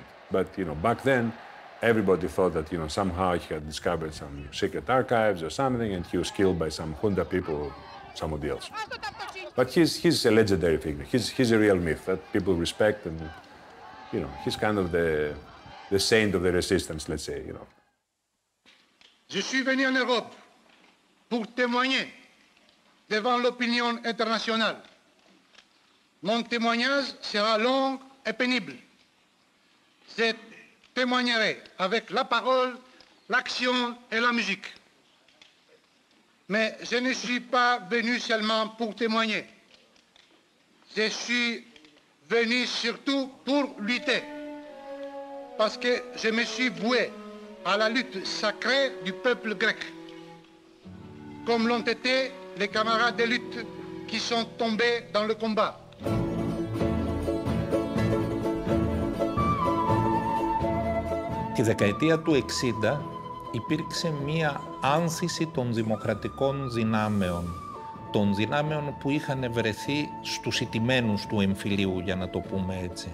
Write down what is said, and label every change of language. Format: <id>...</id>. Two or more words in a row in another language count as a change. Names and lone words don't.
<en>But, back then, everybody thought that, somehow he had discovered some secret archives or something, and he was killed by some junta people or somebody else. But he's a legendary figure. He's a real myth that people respect, and, he's kind of the saint of the resistance, let's say,</en> <fr>Je suis venu en Europe pour témoigner devant l'opinion internationale. Mon témoignage sera long et pénible. Je témoignerai avec la parole, l'action et la musique. Mais je ne suis pas venu seulement pour témoigner. Je suis venu surtout pour lutter. Parce que je me suis voué à la lutte sacrée du peuple grec. Comme l'ont été les camarades de lutte qui sont tombés dans le combat.</fr> <el>Τη δεκαετία του 60 υπήρξε μία άνθηση των δημοκρατικών δυνάμεων, των δυνάμεων που είχαν βρεθεί στους ηττημένους του εμφυλίου, για να το πούμε έτσι.</el>